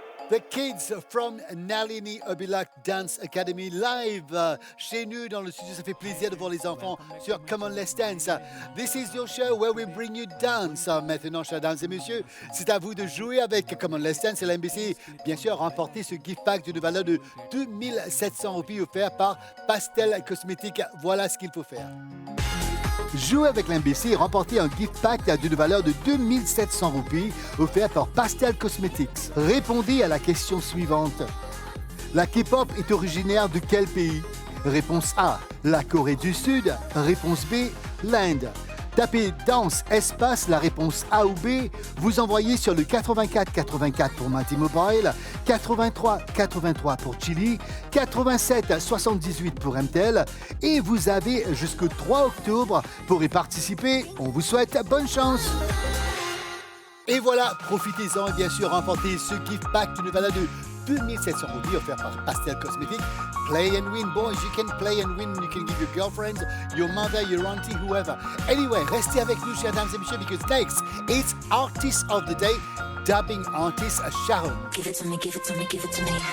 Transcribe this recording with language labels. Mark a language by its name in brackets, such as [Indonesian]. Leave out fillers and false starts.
[English] The kids from Nalini Obilak Dance Academy live [French] chez nous dans le studio. Ça fait plaisir de voir les enfants sur Come On Let's Dance. [English] This is your show where we bring you dance. [French] Maintenant, chers dames et messieurs, c'est à vous de jouer avec Come On Let's Dance et l'NBC. Bien sûr, remporter ce gift pack d'une valeur de 2700 roupies offert par Pastel Cosmétiques. Voilà ce qu'il faut faire. Jouer avec l'NBC et remporter un gift pack d'une valeur de 2700 roupies offert par Pastel Cosmetics. Répondez à la question suivante. La K-pop est originaire de quel pays? Réponse A, la Corée du Sud. Réponse B, l'Inde. Tapez danse espace la réponse A ou B. Vous envoyez sur le 84 84 pour Multi Mobile, 83 83 pour Chili, 87 78 pour MTEL et vous avez jusqu'au 3 octobre pour y participer. On vous souhaite bonne chance. Et voilà, profitez-en et bien sûr remportez ce gift pack d'une valeur de 2700 roupies offert par Pastel Cosmétiques. [English] Play and win, boys. You can play and win. You can give your girlfriends, your mother, your auntie, whoever. Anyway, [French] restez avec nous, chers dames et messieurs, [English] because next, it's Artist of the Day, dubbing artist Sharon. Give it to me, give it to me, give it to me.